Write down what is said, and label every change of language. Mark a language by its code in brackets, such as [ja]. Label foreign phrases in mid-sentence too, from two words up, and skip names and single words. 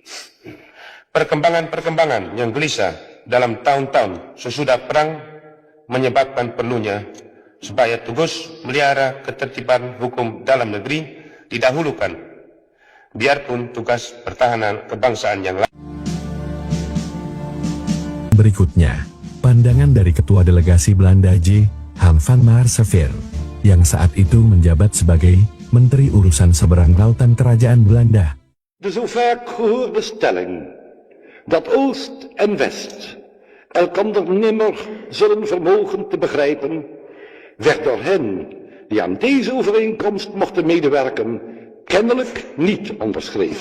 [id] Perkembangan-perkembangan yang gelisah dalam tahun-tahun sesudah perang menyebabkan perlunya supaya tugas melihara ketertiban hukum dalam negeri didahulukan, biarpun tugas pertahanan kebangsaan yang lain. Berikutnya, pandangan dari Ketua Delegasi Belanda J. Han van Maarseveen, yang saat itu menjabat sebagai Menteri Urusan Seberang Lautan Kerajaan Belanda. [nl] De zo vaak gehoorde stelling dat Oost en West elkander nimmer zullen vermogen te begrijpen, werd door hen die aan deze overeenkomst mochten medewerken kennelijk niet onderschreven.